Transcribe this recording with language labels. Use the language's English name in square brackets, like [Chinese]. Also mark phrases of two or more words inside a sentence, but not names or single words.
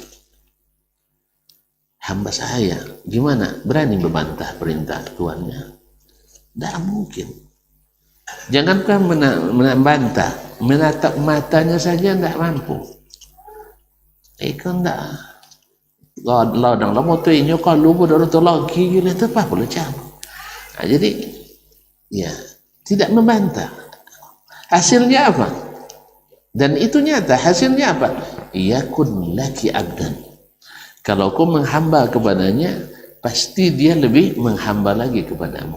[Indonesian] Hamba sahaya, gimana? Berani membantah perintah tuannya? Tidak mungkin. Jangankan membantah, menatap matanya saja tidak mampu. Kan tidak. Lo đang lắm một tùy nhau còn lu bodoh itu lagi gila itu apa boleh cabut. Nah, jadi ya tidak membantah. Hasilnya apa? Dan itu nyata. Hasilnya apa? [Arabic] يكن لك عبدا. [Indonesian] Kalau kau menghamba kepadanya, pasti dia lebih menghamba lagi kepadamu.